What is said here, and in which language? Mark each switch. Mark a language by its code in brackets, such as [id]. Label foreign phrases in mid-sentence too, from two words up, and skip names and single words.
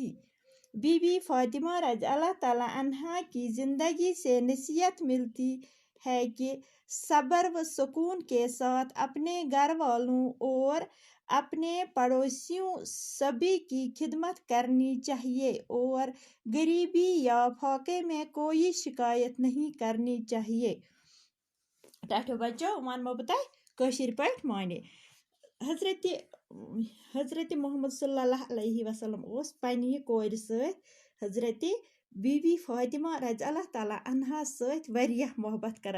[ur] بی بی فاطمہ [ar] رضي الله تعالى عنها [ur] کی زندگی سے نصیحت ملتی ہے کہ صبر و سکون کے ساتھ اپنے گھر والوں اور اپنے پڑوسیوں سبھی کی خدمت کرنی چاہیے اور غریبی یا فاقے میں کوئی شکایت نہیں کرنی چاہیے. [ks] टाटो बच्चों वन बताए कशीर पठ माने हज़रत मोहम्मद [ar] صلى الله عليه وسلم [ks] ओस पन्नी कोर सहित हज़रत बीबी फातिमा [ar] رضي الله تعالى عنها [ks] सहित वारियाह मोहब्बत करन।